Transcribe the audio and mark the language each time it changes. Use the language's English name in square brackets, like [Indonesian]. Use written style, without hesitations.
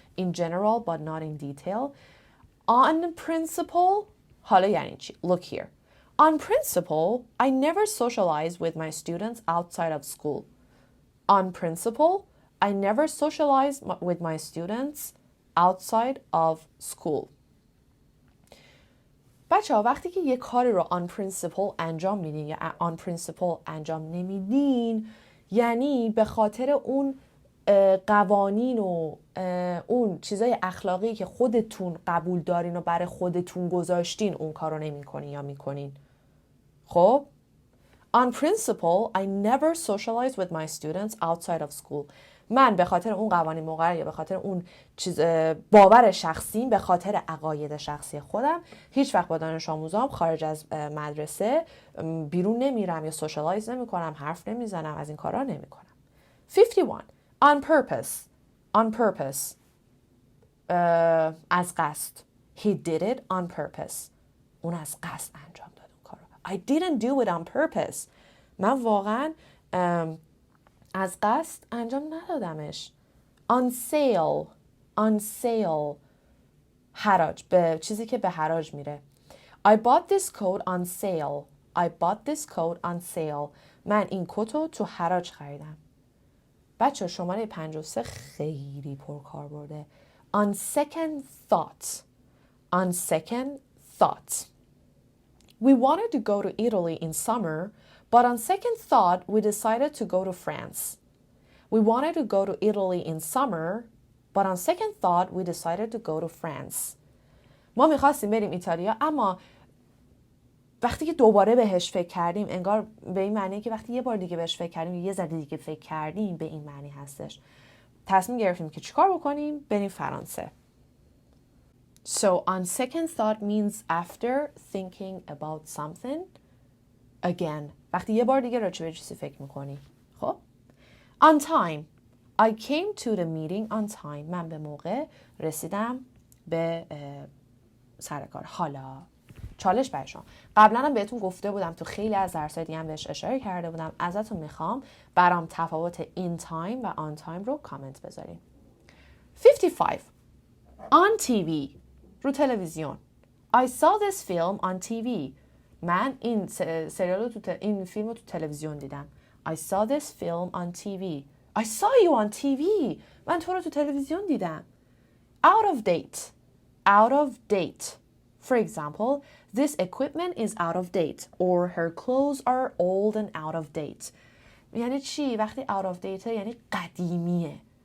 [English] In general but not in detail. On principle [Persian] حالا یعنی چی؟ [English] Look here. On principle, I never socialize with my students outside of school. On principle, I never socialize with my students outside of school. [Persian] بچه‌ها وقتی که یه کاری رو on principle انجام میدین یا on principle انجام نمیدین، یعنی به خاطر اون قوانین و اون چیزای اخلاقی که خودتون قبول دارین و برای خودتون گذاشتین اون کار رو نمی کنین یا میکنین. خب [English] On principle, I never socialize with my students outside of school. [Persian] من به خاطر اون قوانین مقرر یا به خاطر اون چیز باور شخصیم، به خاطر عقاید شخصی خودم هیچ وقت با دانش آموزام خارج از مدرسه بیرون نمیرم یا سوشالایز نمیکنم، حرف نمیزنم، از این کارا نمیکنم. [English] 51. On purpose. On purpose. [Persian] از قصد. [English] He did it on purpose. [Persian] اون از قصد انجام داد اون کارو. [English] I didn't do it on purpose. [Persian] من واقعا از قصد انجام ندادمش. [English] On sale. On sale. حراج. [Persian] به چیزی که به حراج میره. [English] I bought this coat on sale. I bought this coat on sale. [Persian] من این کتو تو حراج خریدم. بچه شماره 53 خیلی پرکار برده. [English] On second thought. On second thought. We wanted to go to Italy in summer, but on second thought, we decided to go to France. We wanted to go to Italy in summer, but on second thought, we decided to go to France. [Persian] ما میخواستیم بریم ایتالیا، اما وقتی که دوباره بهش فکر کردیم، انگار به این معنی که وقتی یه بار دیگه بهش فکر کردیم، یه ذره دیگه فکر کردیم، به این معنی هستش. تصمیم گرفتیم که چیکار بکنیم؟ بریم فرانسه. [English] So on second thought means after thinking about something again. [Persian] وقتی یه بار دیگه راجع به چیزی فکر میکنی. خب؟ [English] On time. I came to the meeting on time. [Persian] من به موقع رسیدم به سر کار. حالا چالش برای شما. قبلا هم بهتون گفته بودم، تو خیلی از درس‌های دیگه هم بهش اشاره کرده بودم. ازتون میخوام برام تفاوت in time و on time رو کامنت بذارین. 55. [English] On TV. [Persian] رو تلویزیون. [English] I saw this film on TV. [Persian] من این سریال رو این فیلم رو تو تلویزیون دیدم. [English] I saw this film on TV. I saw you on TV. [Persian] من تو رو تو تلویزیون دیدم. [English] Out of date. Out of date. For example, this equipment is out of date or her clothes are old and out of date. [Persian] یعنی چی؟ وقتی out of date یعنی قدیمیه.